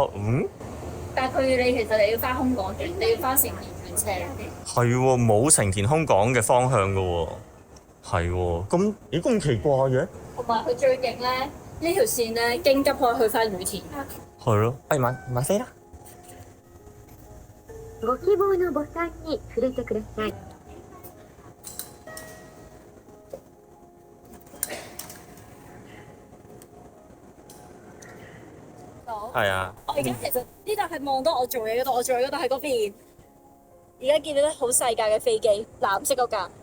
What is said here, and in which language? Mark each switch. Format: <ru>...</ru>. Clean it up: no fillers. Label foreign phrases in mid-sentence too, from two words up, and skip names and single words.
<yue>但係你其實你要翻香港轉，你要翻成田轉車。係喎，冇成田香港嘅方向嘅喎，係喎，咁奇怪嘅。同埋佢最勁咧，呢條線咧經急可以去翻羽田。係咯，買飛啦！</yue> <ja>ご希望のボタンに触れてください。</ja> <yue>係啊。我而家其實呢度係望到我做嘢嗰度，我做嘢嗰度喺嗰邊。而家見到啲好細架嘅飛機，藍色嗰架。</yue>